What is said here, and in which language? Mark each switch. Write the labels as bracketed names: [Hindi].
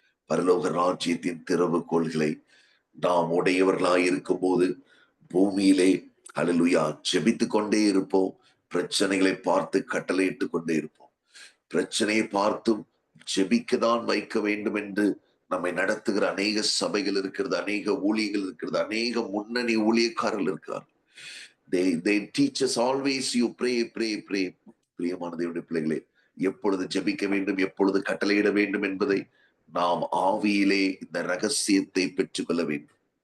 [Tamil] பரலோக ராஜ்யத்தின் திறவுகோல்களை நாம் உடையவர்களாய் இருக்கும் போது பூமியிலே ஹல்லேலூயா ஜெபித்து கொண்டே இருப்போம். பிரச்சனைகளை பார்த்து கட்டளையிட்டு கொண்டே இருப்போம். பிரச்சனையை பார்த்தும் ஜெபிக்கதான் வைக்க வேண்டும் என்று நம்மை நடத்துகிற அநேக சபைகள் இருக்கிறது, அநேக ஊழியர்கள் இருக்கிறது, அநேக முன்னணி ஊழியக்காரர்கள் இருக்கிறார். [English] They teach us always you pray, pray, pray. [Tamil] பிரியமான தேவனுடைய பிள்ளைகளே, எப்பொழுது ஜெபிக்க வேண்டும், எப்பொழுது கட்டளையிட வேண்டும் என்பதை நாம் ஆவியிலே இந்த ரகசியத்தை பெற்றுக்கொள்ள வேண்டும்.